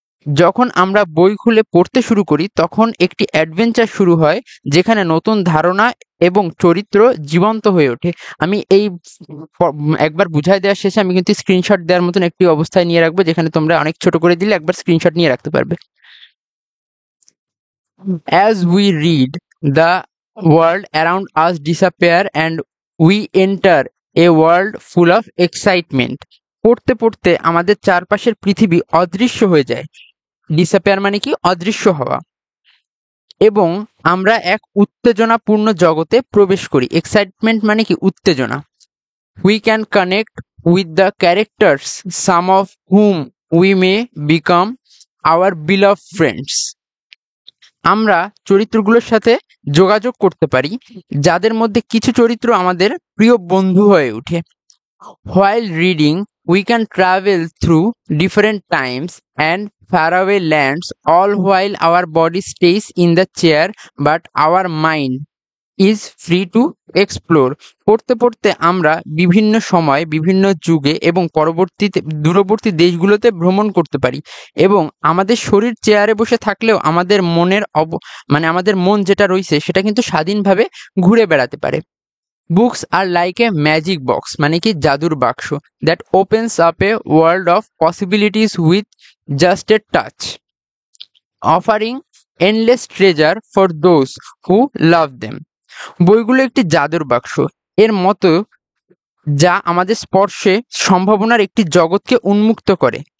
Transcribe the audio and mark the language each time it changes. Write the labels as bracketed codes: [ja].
[bn] যখন আমরা বই খুলে পড়তে শুরু করি, তখন একটি অ্যাডভেঞ্চার শুরু হয়, যেখানে নতুন ধারণা এবং চরিত্র জীবন্ত হয়ে ওঠে। আমি এই একবার বুঝাই দেওয়ার শেষে আমি কিন্তু স্ক্রিনশট দেওয়ার মতন একটি অবস্থায় নিয়ে রাখবো, যেখানে তোমরা অনেক ছোট করে দিলে একবার স্ক্রিনশট নিয়ে রাখতে পারবে। [en] As we read, the world around us disappear and we enter a world full of excitement. [bn] পড়তে পড়তে আমাদের চারপাশের পৃথিবী অদৃশ্য হয়ে যায়। ডিসঅ্যাপিয়ার মানে কি? অদৃশ্য হওয়া। এবং আমরা এক উত্তেজনাপূর্ণ জগতে প্রবেশ করি। এক্সাইটমেন্ট মানে কি? উত্তেজনা। [en] We can connect with the characters, some of whom we may become our beloved friends. [bn] আমরা চরিত্রগুলোর সাথে যোগাযোগ করতে পারি, যাদের মধ্যে কিছু চরিত্র আমাদের প্রিয় বন্ধু হয়ে ওঠে। [en] While reading, we can travel through different times and faraway lands, all while our body stays in the chair, but our mind is free to explore. [bn] পড়তে পড়তে আমরা বিভিন্ন সময়, বিভিন্ন যুগে এবং দূরবর্তী দেশগুলোতে ভ্রমণ করতে পারি, এবং আমাদের শরীর চেয়ারে বসে থাকলেও আমাদের আমাদের মন যেটা রয়েছে সেটা কিন্তু স্বাধীনভাবে ঘুরে বেড়াতে পারে। [en] Books are like a magic box, [bn] মানে কি? জাদুর বাক্স, [en] that opens up a world of possibilities with just a touch, offering endless treasure for those who love them. [bn] বইগুলো একটি জাদুর বাক্স এর মতো, যা আমাদের স্পর্শে সম্ভাবনার একটি জগৎকে উন্মুক্ত করে।